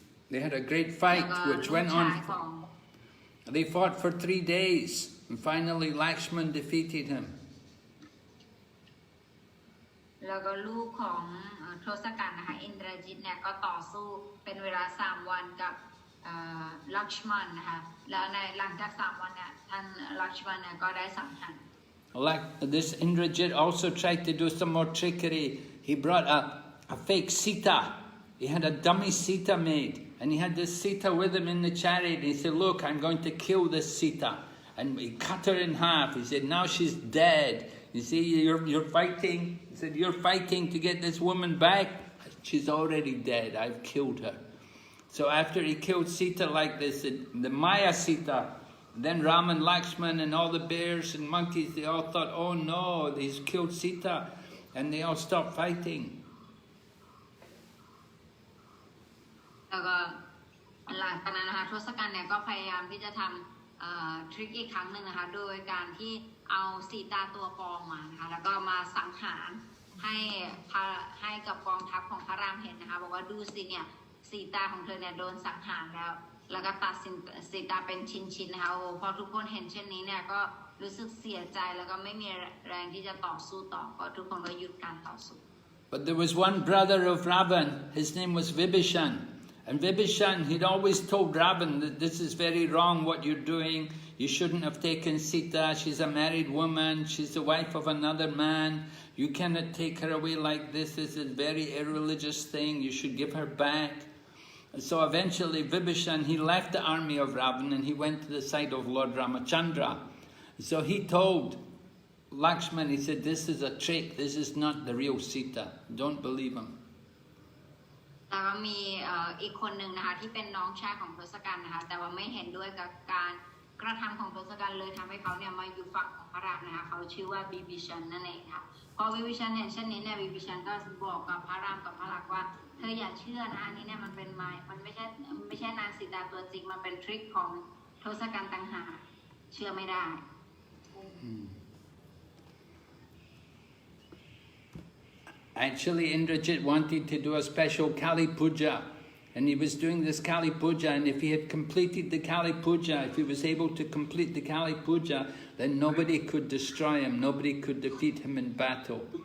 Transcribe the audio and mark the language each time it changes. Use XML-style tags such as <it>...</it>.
<en>They had a great fight which went on. They fought for 3 days and finally Lakshman defeated him.</en> <th>แล้วก็ลูกของทศกัณฐ์นะคะอินทรจิตเนี่ยก็ต่อสู้เป็นเวลา3 วันกับลักษมณนะคะแล้วในหลังจาก3 วันเนี่ยท่านลักษมณเนี่ยก็ได้สังหาร</th> <en>Like this Indrajit also tried to do some more trickery. He brought a fake Sita he had a dummy Sita made, and he had this Sita with him in the chariot. He said, look, I'm going to kill this Sita. And he cut her in half. He said, now she's dead. You see, you're fighting. He said, you're fighting to get this woman back. She's already dead. I've killed her. So after he killed Sita like this, the Maya Sita, then Ram and Lakshman and all the bears and monkeys, they all thought, oh no, he's killed Sita. And they all stopped fighting.</en> <th>แล้วก็หลังจากนั้นนะคะทศกัณฐ์เนี่ยก็พยายามที่จะทำทริคอีกครั้งหนึ่งนะคะโดยการที่เอาสีตาตัวปลอมมานะคะแล้วก็มาสังหารให้กับกองทัพของพระรามเห็นนะคะบอกว่าดูสิเนี่ยสีตาของเธอเนี่ยโดนสังหารแล้วก็ตัดสีตาเป็นชิ้นๆนะคะโอ้พอทุกคนเห็นเช่นนี้เนี่ยก็รู้สึกเสียใจแล้วก็ไม่มีแรงที่จะต่อสู้ต่อก็ทุกคนก็หยุดการต่อสู้</th> <en>But there was one brother of Ravan, his name was Vibhishan. And Vibhishan, he'd always told Ravan that this is very wrong what you're doing. You shouldn't have taken Sita. She's a married woman. She's the wife of another man. You cannot take her away like this. This is a very irreligious thing. You should give her back. And so eventually Vibhishan, he left the army of Ravan and he went to the side of Lord Ramachandra. So he told Lakshman, he said, this is a trick. This is not the real Sita. Don't believe him.</en> <th>แล้วก็มีอีกคนหนึ่งนะคะที่เป็นน้องชายของทศกัณฐ์นะคะแต่ว่าไม่เห็นด้วยกับการกระทำของทศกัณฐ์เลยทำให้เขาเนี่ยมาอยู่ฝั่งของพระรามนะคะเขาชื่อว่าบิบิชันนั่นเองค่ะพอบิบิชันเห็นเช่นนี้เนี่ยบิบิชันก็บอกกับพระรามกับพระลักษณ์ว่าเธออย่าเชื่อนะอันนี้เนี่ยมันเป็นมันไม่ใช่นางสีตาตัวจริงมันเป็นทริคของทศกัณฐ์ต่างหากเชื่อไม่ได้</th> <en>Actually, Indrajit wanted to do a special Kali Puja, and he was doing this Kali Puja, and if he had completed the Kali Puja, if he was able to complete the Kali Puja, then nobody could destroy him, nobody could defeat him in battle.</en>